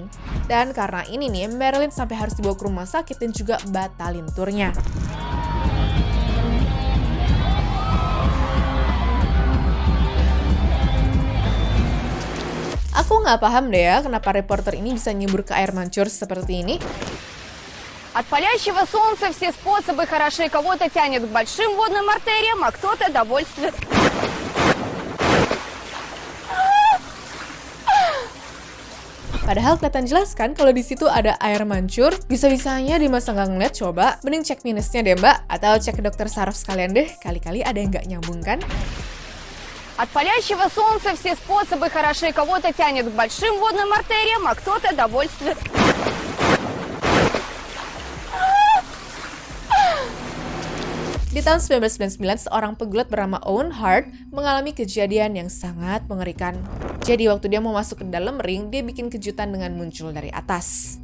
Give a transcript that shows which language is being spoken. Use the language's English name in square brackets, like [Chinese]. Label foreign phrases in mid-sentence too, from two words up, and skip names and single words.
[Indonesian] Dan karena ini nih, Marilyn sampai harus dibawa ke rumah sakit dan juga batalin turnya. Aku nggak paham deh ya, kenapa reporter ini bisa nyebur ke air mancur seperti ini. [Russian] От палящего солнца все способы хороши. Кого-то тянет к большим водным артериям, а кто-то довольствует. [Indonesian] Padahal kelihatan jelas kan kalau di situ ada air mancur. Bisa-bisanya di masa nggak ngeliat, coba mending cek minusnya deh mbak, atau cek ke dokter saraf sekalian deh, kali-kali ada yang nggak nyambung kan. [Russian] От палящего солнца все способы хороши. Кого-то тянет к большим водным артериям, а кто-то довольствует. [Indonesian] Di tahun 1999, seorang pegulat bernama Owen Hart mengalami kejadian yang sangat mengerikan. Jadi waktu dia mau masuk ke dalam ring, dia bikin kejutan dengan muncul dari atas.